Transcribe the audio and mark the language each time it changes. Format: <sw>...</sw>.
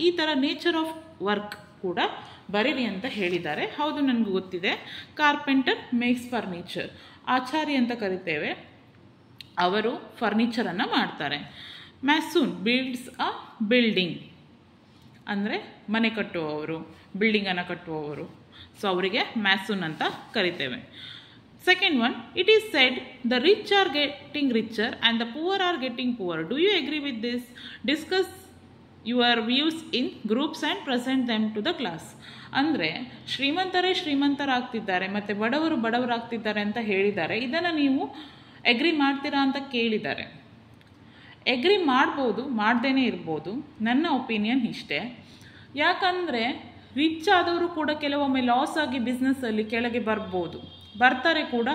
<kn>ಈ ಥರ nature of work ಕೂಡ ಬರೀರಿ ಅಂತ ಹೇಳಿದ್ದಾರೆ. ಹೌದು, ನನಗೆ ಗೊತ್ತಿದೆ.</kn> <en>carpenter makes furniture,</en> <kn>ಆಚಾರಿ ಅಂತ ಕರಿತೇವೆ, ಅವರು ಫರ್ನಿಚರನ್ನು ಮಾಡ್ತಾರೆ.</kn> <en>mason builds a building,</en> <kn>ಅಂದರೆ ಮನೆ ಕಟ್ಟುವವರು, ಬಿಲ್ಡಿಂಗನ್ನು ಕಟ್ಟುವವರು. ಸೊ ಅವರಿಗೆ ಮ್ಯಾಸೂನ್ ಅಂತ ಕರಿತೇವೆ.</kn> <en>Second one, it is said the rich are getting richer and the poor are getting poorer. Do you agree with this? Discuss your views in groups and present them to the class.</en> <kn>ಅಂದರೆ ಶ್ರೀಮಂತರಾಗ್ತಿದ್ದಾರೆ ಮತ್ತು ಬಡವರಾಗ್ತಿದ್ದಾರೆ ಅಂತ ಹೇಳಿದ್ದಾರೆ. ಇದನ್ನು ನೀವು ಎಗ್ರಿ ಮಾಡ್ತೀರಾ ಅಂತ ಕೇಳಿದ್ದಾರೆ. ಎಗ್ರಿ ಮಾಡ್ಬೋದು, ಮಾಡ್ದೇನೆ ಇರ್ಬೋದು. ನನ್ನ ಒಪಿನಿಯನ್ ಇಷ್ಟೇ. ಯಾಕಂದರೆ ರಿಚ್ ಆದವರು ಕೂಡ ಕೆಲವೊಮ್ಮೆ ಲಾಸ್ ಆಗಿ ಬಿಸ್ನೆಸ್ಸಲ್ಲಿ ಕೆಳಗೆ ಬರ್ತಾರೆ ಕೂಡ.</kn>